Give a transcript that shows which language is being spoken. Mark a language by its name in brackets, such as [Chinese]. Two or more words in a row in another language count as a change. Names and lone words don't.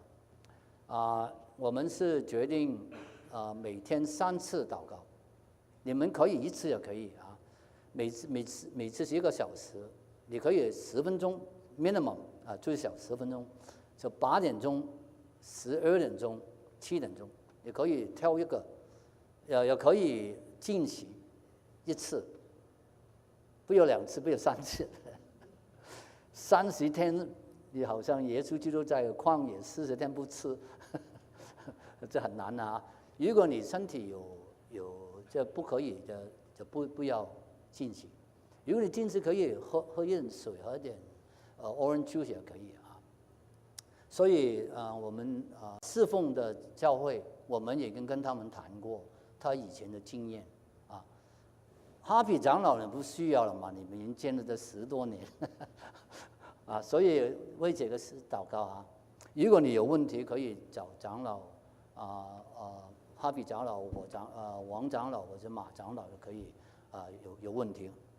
[Chinese] 我們是決定每天3次禱告，你們可以1次也可以每次1個小時，你可以10分鐘 minimum 最少10分鐘。就8點鐘、12點鐘、7點鐘，你可以挑一個，也可以禁食1次，不要2次，不要3次。30天，你好像耶穌基督在曠野40天不吃，這很難啊！如果你身體有這不可以的，就不要禁食。如果你禁食可以喝一點水，喝一點 [English] orange juice [Chinese] 也可以。所以我們侍奉的教會，我們也跟他們談過他以前的經驗哈皮長老人不需要了嘛，你們已經見了這10多年所以為這個事禱告如果你有問題，可以找長老哈皮長老或王長老或者馬長老，可以有問題。